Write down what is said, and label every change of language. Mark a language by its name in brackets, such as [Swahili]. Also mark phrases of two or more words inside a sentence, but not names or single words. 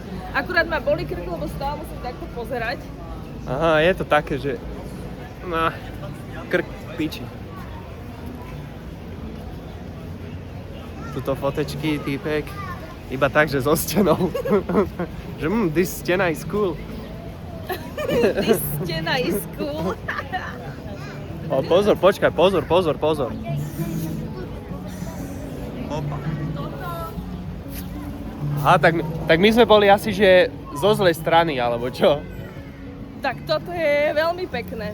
[Slovak] Akurát ma boli krk, lebo stále musím takto pozerať. Aha, je to také, že... No, krk piči. Tuto fotečky, týpek. Iba tak, že so stenou. Že this stena [English] is cool. This stena is cool. [Slovak] O, pozor, počkaj, pozor. Opa. Aha, tak my sme boli asi, že zo zlej strany, alebo čo? Tak toto je veľmi pekné.